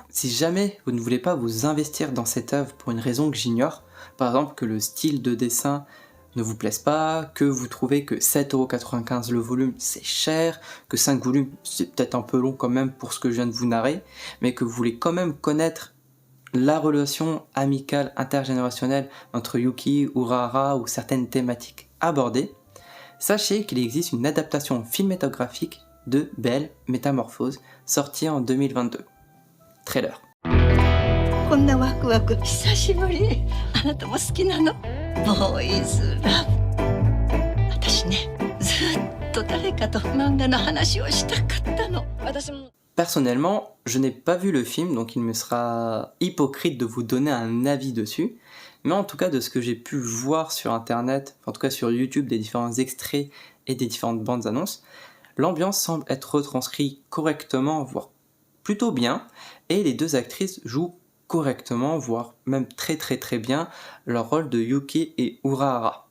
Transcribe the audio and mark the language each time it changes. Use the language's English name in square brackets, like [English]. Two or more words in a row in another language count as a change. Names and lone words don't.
[French] Si jamais vous ne voulez pas vous investir dans cette œuvre pour une raison que j'ignore, par exemple que le style de dessin ne vous plaise pas, que vous trouvez que 7,95€ le volume c'est cher, que 5 volumes c'est peut-être un peu long quand même pour ce que je viens de vous narrer, mais que vous voulez quand même connaître la relation amicale intergénérationnelle entre Yuki, Urahara ou certaines thématiques abordées, sachez qu'il existe une adaptation cinématographique de BL Métamorphose, sortie en 2022. Trailer. [Japanese] こんなワクワク久しぶり。あなたも好きなの？ボーイズラブ。私ね、ずっと誰かと漫画の話をしたかったの。私も。 [French] Personnellement, je n'ai pas vu le film, donc il me sera hypocrite de vous donner un avis dessus. Mais en tout cas, de ce que j'ai pu voir sur internet, en tout cas sur YouTube, des différents extraits et des différentes bandes annonces, l'ambiance semble être retranscrite correctement, voire plutôt bien, et les deux actrices jouent correctement, voire même très bien, leur rôle de Yuki et Urahara.